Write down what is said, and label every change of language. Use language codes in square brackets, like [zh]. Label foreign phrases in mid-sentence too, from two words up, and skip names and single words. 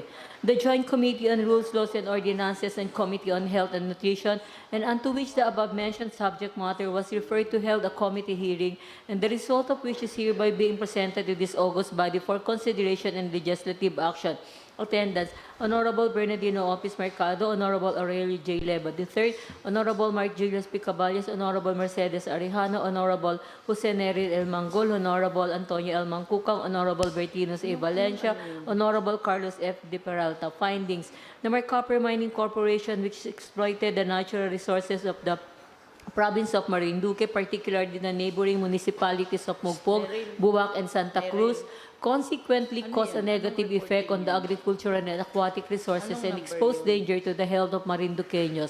[en] The Joint Committee on Rules, Laws, and Ordinances and Committee on Health and Nutrition, and unto which the above-mentioned subject matter was referred to, held a committee hearing, and the result of which is hereby being presented to this august body for consideration and legislative action. Attendance: Honorable Bernardino Opis Mercado, Honorable Aurelio J. Leba III, Honorable Mark Julius P. Caballes, Honorable Mercedes Arejano, Honorable Jose Neril L. Manggol, Honorable Antonio L. Mangkukang, Honorable Bertinos A. Valencia, Honorable Carlos F. De Peralta. Findings: the Copper Mining Corporation, which exploited the natural resources of the province of Marinduque, particularly the neighboring municipalities of Mugpog, Buwak, and Santa Cruz, consequently cause a negative effect on the agricultural and aquatic resources and expose danger to the health of Marinduqueños.